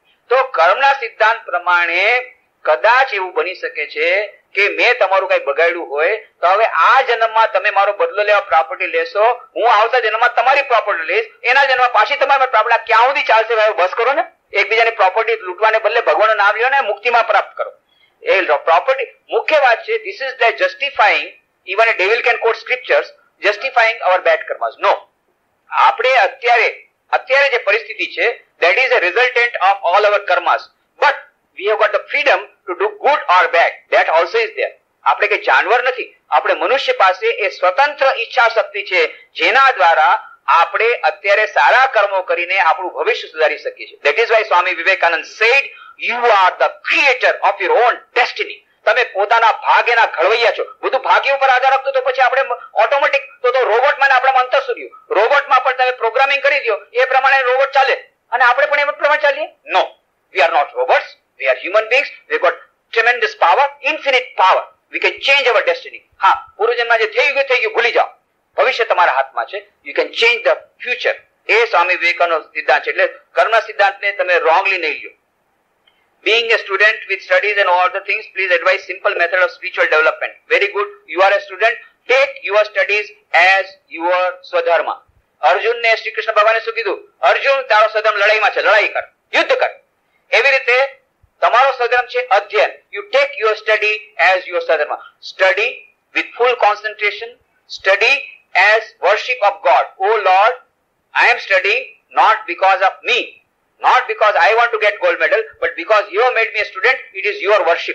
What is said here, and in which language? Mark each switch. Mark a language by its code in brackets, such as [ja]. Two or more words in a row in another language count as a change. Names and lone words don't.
[gu] તો કર્મના સિદ્ધાંત પ્રમાણે કદાચ એવું બની શકે છે કે મેં તમારું કઈ બગાડ્યું હોય તો હવે આ જન્મમાં તમે મારો બદલો લેવા પ્રોપર્ટી લેશો, હું આવતા જન્મમાં તમારી પ્રોપર્ટી લઈશ, એના જન્મમાં પાછી તમારી પ્રોપર્ટી. ક્યાં સુધી ચાલશે ભાઈ? બસ કરો ને. એકબીજાની પ્રોપર્ટી લૂંટવાને બદલે ભગવાનનું નામ લ્યો ને મુક્તિમાં પ્રાપ્ત કરો. એ પ્રોપર્ટી મુખ્ય વાત છે. [en] this is like justifying, even a devil can quote scriptures justifying our bad karmas. No, [gu] આપણે અત્યારે જે પરિસ્થિતિ છે [en] that is a resultant of all our karmas, but we have got the freedom to do good or bad. That also is there. [gu] આપણે કઈ જાનવર નથી. આપણે મનુષ્ય પાસે એ સ્વતંત્ર ઈચ્છા શક્તિ છે જેના દ્વારા આપણે અત્યારે સારા કર્મો કરીને આપણું ભવિષ્ય સુધારી શકીએ છીએ. [en] That is why Swami Vivekananda said, you are the creator of your own destiny. [gu] તમે પોતાના ભાગ્યના ઘડવૈયા છો. બધું ભાગ્ય ઉપર આધાર રાખતું તો પછી આપણે ઓટોમેટિક તો રોબોટમાં આપણા અંતર સૂર્યું. રોબોટમાં પણ તમે પ્રોગ્રામિંગ કરી દો એ પ્રમાણે રોબોટ ચાલે અને આપણે પણ એ પ્રમાણે ચાલીએ? [en] નો, we are not robots, we are human beings. We got tremendous power, infinite power. We can change our destiny. [gu] હા, પૂર્વજન્મમાં જે થઈ ગયું ભૂલી જાઓ. ભવિષ્ય તમારા હાથમાં છે. [en] you can change the future. [gu] એ સ્વામી વિવેકાનંદનો સિદ્ધાંત છે. એટલે કર્મના સિદ્ધાંતને તમે રોંગલી નહીં લ્યો. [en] Being a student with studies and all the things, please advise simple method of spiritual development. Very good. You are a student. Take your studies as your સ્વધર્મ. [gu] અર્જુનને શ્રી કૃષ્ણ ભગવાને શું કીધું? અર્જુન, તારો સ્વધર્મ લડાઈમાં છે, લડાઈ કર, યુદ્ધ કર. એવી રીતે તમારો સ્વધર્મ છે અધ્યયન. [en] You take your study as your સ્વધર્મ. Study with full concentration. Study as worship of God. Oh Lord, I am studying not because of me. Not because I want to get gold medal, but because you have made me a student, it is your worship.